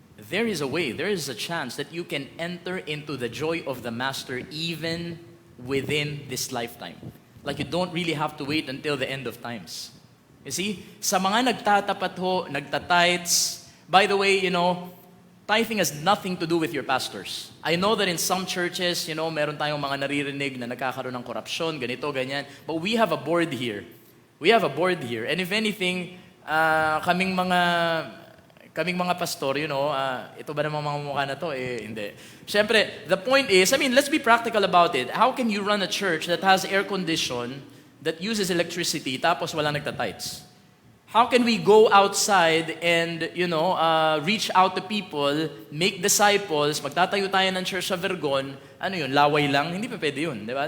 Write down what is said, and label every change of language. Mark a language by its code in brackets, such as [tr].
[en] There is a way, there is a chance that you can enter into the joy of the Master even within this lifetime. Like you don't really have to wait until the end of times. You see, [tl] sa mga nagtatapat ho, nagtatites, [en] by the way, tithing has nothing to do with your pastors. I know that in some churches, [tl] meron tayong mga naririnig na nagkakaroon ng korupsyon, ganito, ganyan. [en] But we have a board here. We have a board here. And if anything, [tl] kaming mga pastor, ito ba namang mga mukha na to? Hindi. [en] Siyempre, the point is, let's be practical about it. How can you run a church that has air condition, that uses electricity, [tl] tapos wala nagtatites? [en] How can we go outside and, reach out to people, make disciples, [tl] magtatayo tayo ng church sa Vergon, laway lang? Hindi pa pwede yun, di ba?